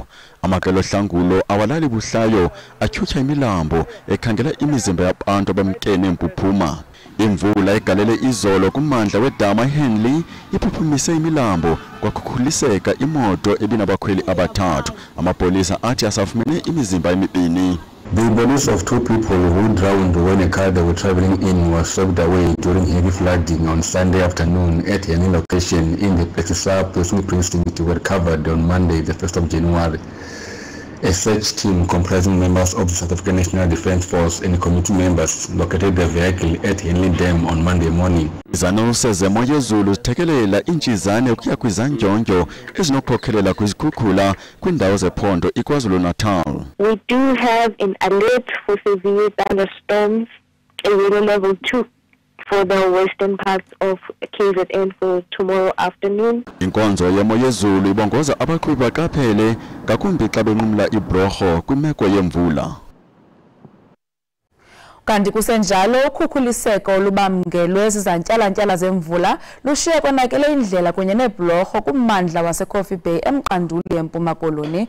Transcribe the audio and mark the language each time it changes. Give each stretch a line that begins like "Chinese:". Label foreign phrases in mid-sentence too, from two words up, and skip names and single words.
Xhosa: Amakelo hlangulo awalali buhlayo atyhutyha imilambo ekhangela imizimba yabantu abamkene emphuphuma. Imvula egalele izolo kummandla wedama iHenley iphuphumise imilambo kwakhukhuliseka imoto ebinabakhweli abathathu. Amapolisa athi asafumene imizimba emibini.
English: The bodies of two people who drowned when a car they were traveling in was swept away during heavy flooding on Sunday afternoon at a location in the Petisab precinct were recovered on Monday, the 1st of January. A search team comprising members of the South African National Defence Force and committee members located the vehicle at Henley Dam on Monday morning.
Xhosa: Izanuse zemo yezulu zithekelela intshizane ukuya kwizanjonjo ezinokhokhelela kwizikhukhula kwindawo zephondo iKwaZulu-Natal.
English: We do have an alert for severe thunderstorms, a yellow level 2 for the western parts of KZN for tomorrow afternoon.
Xhosa: Inkonzo yemo yezulu ibongoza abaqhubi baqaphele ngakumbi xa benqumla ibroho kwimeko yemvula. Kanti kusenjalo ukhukhuliseko olubamngelwe zizantyalantyala zemvula lushiye konakele indlela kunye nebhlorho kummandla waseCoffee Bay emqanduli yeMpuma Koloni.